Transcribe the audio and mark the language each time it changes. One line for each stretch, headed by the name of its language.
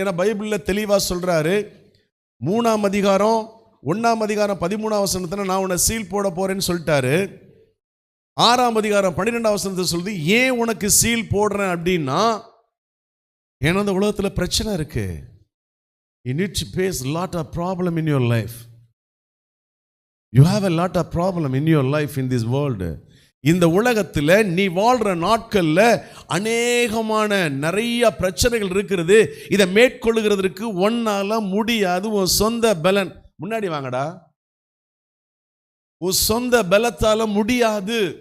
Tamil: ஏன்னா பைபிளில் தெளிவாக சொல்றாரு. 3ஆம் அதிகாரம் 1ஆம் அதிகாரம் 13ஆம் வசனத்தில் நான் உன்னை சீல் போட போறேன்னு சொல்லிட்டாரு. 6ஆம் அதிகாரம் 12ஆம் வசனத்தை சொல்லுது, ஏன் உனக்கு சீல் போடுறேன் அப்படின்னா, ஏன்னா அந்த உலகத்துல பிரச்சனை இருக்கு.
English: You need to face a lot of problem in your life. You have a lot of problem in your life in this world.
Tamil: இந்த உலகத்துல நீ வாழ்ற நாட்கள்ல அநேகமான நிறைய பிரச்சனைகள் இருக்கிறது. இதை மேற்கொள்ளுகிறதுக்கு ஒன்னால முடியாது. உன் சொந்த பலன், முன்னாடி வாங்கடா, உன் சொந்த பலத்தால முடியாது.